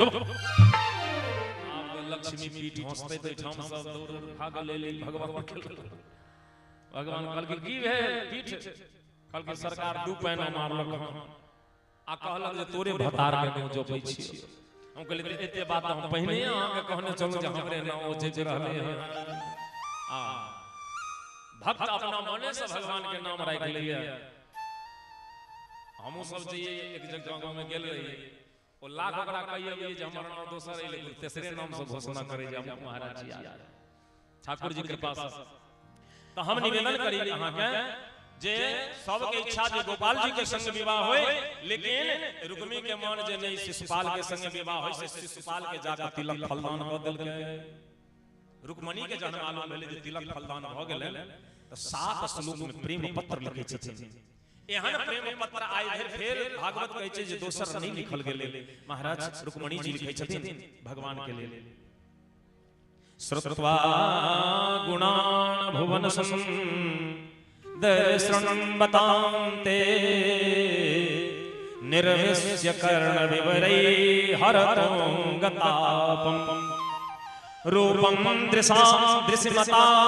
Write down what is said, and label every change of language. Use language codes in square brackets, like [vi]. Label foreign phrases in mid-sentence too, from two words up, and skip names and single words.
[mai] अब लक्ष्मी पीठ हंसते तो ठाम सब दौड़ भाग ले भगवान के। भगवान कहल की भेल पीठ? कहल की सरकार दू पैना मारलक आ कहलक जे तोरे भतार के नाम जोपै छी। हम कहलिए एते बात हम पहिने अहाँ के कहने चलू जे हमरे नाम ओ जे रहले है। आ भक्त अपना मने से भगवान के नाम राख लिए। हमहु सब जे एक जगह में गेल रही, ओ लाख ओकरा कहिए जे हमर नाम दोसर है, लेकिन तेसरे नाम से घोषणा करे जे हम महाराज जी ठाकुर जी कृपा से। तो हम निवेदन करी अहाँ के जे सबके इच्छा जे गोपाल जी के संग विवाह होए, लेकिन रुक्मी के मन जे नहीं शिशुपाल के संग विवाह होए, से शिशुपाल के जाकर तिलक फलदान क देलकै। रुक्मणी के जन्म मालूम भेलै जे तिलक फलदान भ गेलै, त 7 श्लोक में प्रेम पत्र लिखै छथिन। एहन प्रेम पत्र आइ धरि फेर भागवत कहै छै जे दोसर नहीं लिखल गेलै। महाराज रुक्मणी जी लिखै छथिन भगवान के लेल। [sa] श्रुत्वा गुणान् भुवन दर्शनबतान्ते निर्विश्य कर्ण विवरै हरतो गतापम् रूपं दृश्यमता